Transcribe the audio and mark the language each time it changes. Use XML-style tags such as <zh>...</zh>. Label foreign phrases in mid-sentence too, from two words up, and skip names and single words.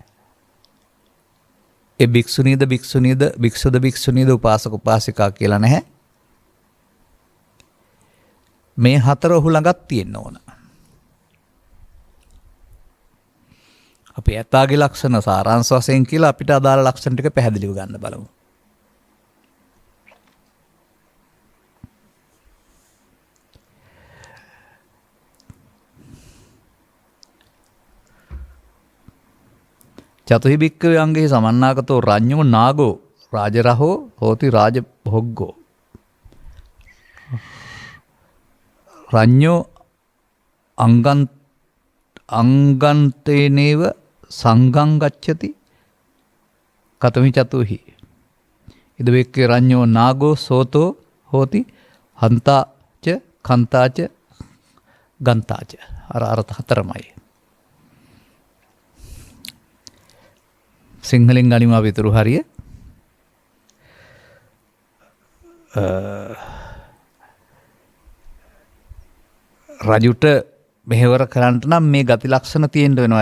<si>ඒ භික්ෂුණීද භික්ෂුද භික්ෂුණීද උපාසක උපාසිකා කියලා නැහැ. මේ 4 ඔහු ළඟත් තියෙන්න ඕන. අපි ඇතාගේ ලක්ෂණ සාරාංශ වශයෙන් කියලා අපිට අදාළ ලක්ෂණ ටික පැහැදිලිව ගන්න බලමු.</si> <pi>චතුහි භික්ඛවේ අංගෙහි සමන්නාගතෝ රඤ්ඤෝ නාගෝ රාජරහෝ හෝති රාජභොග්ගෝ. රඤ්ඤෝ අංගන්තේනේව සංඝං ගච්ඡති කතමි චතුහි. ඉද භික්ඛවේ රඤ්ඤෝ නාගෝ සෝතෝ හෝති හන්තාච කන්තාච ගන්තාච.</pi> <si>අර අර්ථ 4මයි. සිංහලෙන් ගනිමු අපි ඊතුරු හරිය. රජුට මෙහෙවර කරන්නට නම් මේ ගති ලක්ෂණ තියෙන්න වෙනවා.</si>